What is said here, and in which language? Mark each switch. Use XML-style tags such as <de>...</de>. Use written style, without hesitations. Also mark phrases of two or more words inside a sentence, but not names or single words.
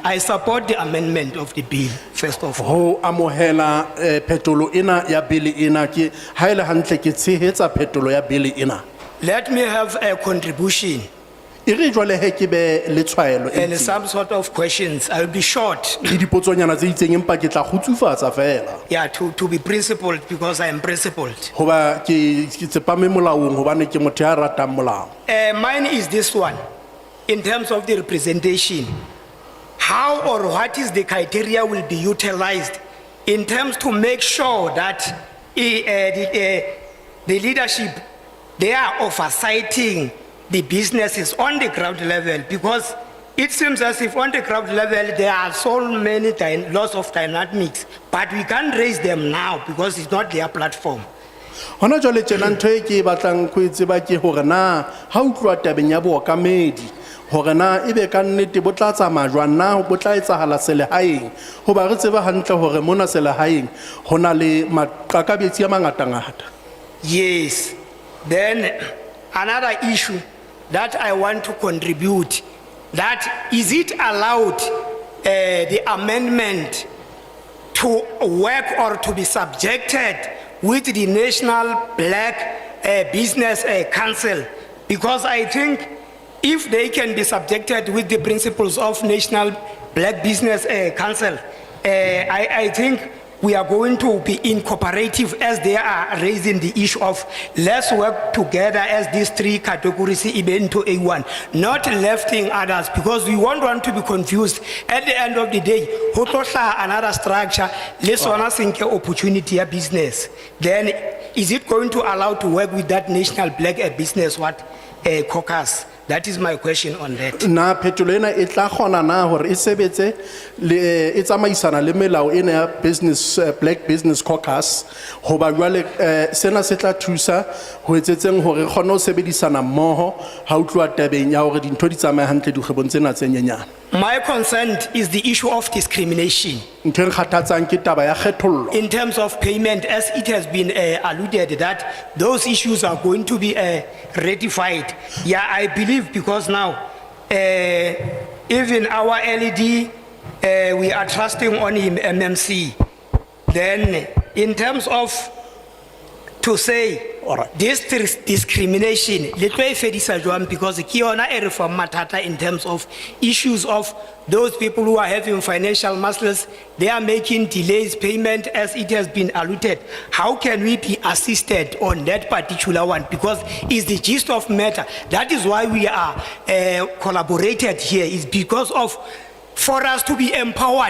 <en>I support the amendment of the bill, first of all.</en> <st>Ho amohela petolo ena ya bili ena ke ha ele hantle ke tshehetsa petolo ya bili ena.</st> <en>Let me have a contribution</en> <st>E re jwale he ke be le tshwaelo e</st> <en>and</en> <st>itseng.</st> <en>some sort of questions. I will be short,</en> <st>Le dipotsonyana tse itseng empa ke tla khutsufatsa fela.</st> <en>yeah, to be principled because I am principled.</en> <st>Hoba ke tsepame molaong hobane ke motho ya ratang molao.</st> <en>Mine is this one, in terms of the representation. How or what is the criteria will be utilized in terms to make sure that the leadership, they are oversighting the businesses on the ground level, because it seems as if on the ground level there are so many lots of dynamics, but we can't raise them now because it's not their platform.</en> <st>Hona jwale tjena ntho e ke batlang go e tseba ke hore na ha o tloa tabeng ya bookamedi hore na ebe ka nnete bo tla tsamaya jwang na bo tla etsahala selehaeng hoba re tseba hantle hore mona selehaeng hona le maqakabetsi a mangata-ngata.</st> <en>Yes. Then another issue that I want to contribute, that is it allowed the amendment to work or to be subjected with the National Black Business Council? Because I think if they can be subjected with the principles of National Black Business Council, I think we are going to be incooperative as they are raising the issue of let's work together as these three categories even to A1, not lefting others, because we won't want to be confused. At the end of the day,</en> <st>ho tlo hlaha</st> <en>another structure, let's wanna think opportunity of business. Then is it going to allow to work with that National Black Business caucus? That is my question on that.</en> <st>Na phetolo ena e tla kgona na hore e sebetse le e tsamaisana le melao ena ya business Black Business Caucus hoba jwale sena se tla thusa ho etsetseng hore re kgone ho sebedisana mmoho ha o tloa tabeng ya hore dintho di tsamaya hantle dikgwebong tsena tse nyenyane.</st> <en>My concern is the issue of discrimination</en> <st>Ntho e kgathatsang ke taba ya kgethollo.</st> <en>in terms of payment, as it has been alluded that those issues are going to be ratified. Yeah, I believe because now even our LED, we are trusting on him, MMC. Then in terms of to say this discrimination,</en> <st>le tlo e fedisa jwang,</st> <en>because</en> <st>ke yona e re fang mathata</st> <en>in terms of issues of those people who are having financial muscles, they are making delays payment as it has been alluded. How can we be assisted on that particular one? Because it's the gist of matter. That is why we are collaborated here, is because of for us to be empowered.</en>